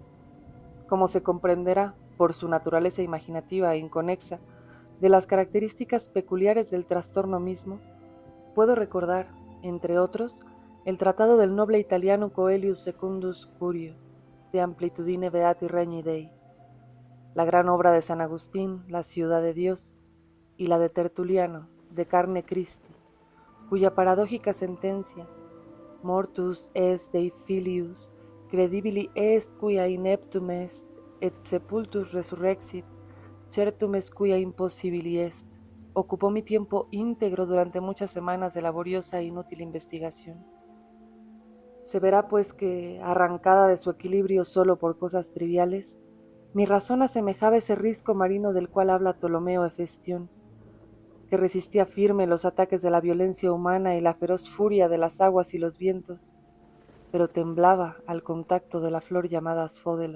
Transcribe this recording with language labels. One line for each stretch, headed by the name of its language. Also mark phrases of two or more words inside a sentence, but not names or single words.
Spanish: Como se comprenderá, por su naturaleza imaginativa e inconexa, de las características peculiares del trastorno mismo, puedo recordar, entre otros, el tratado del noble italiano Coelius Secundus Curio, de Amplitudine Beati Regni Dei, la gran obra de San Agustín, La ciudad de Dios, y la de Tertuliano, De carne Christi, cuya paradójica sentencia,
Latin: mortus est Dei filius, credibili est quia ineptum est, et sepultus resurrexit, certum est quia impossibili est,
Spanish: ocupó mi tiempo íntegro durante muchas semanas de laboriosa e inútil investigación. Se verá pues que, arrancada de su equilibrio solo por cosas triviales, mi razón asemejaba ese risco marino del cual habla Ptolomeo Hefestión, que resistía firme los ataques de la violencia humana y la feroz furia de las aguas y los vientos, pero temblaba al contacto de la flor llamada asfódelo.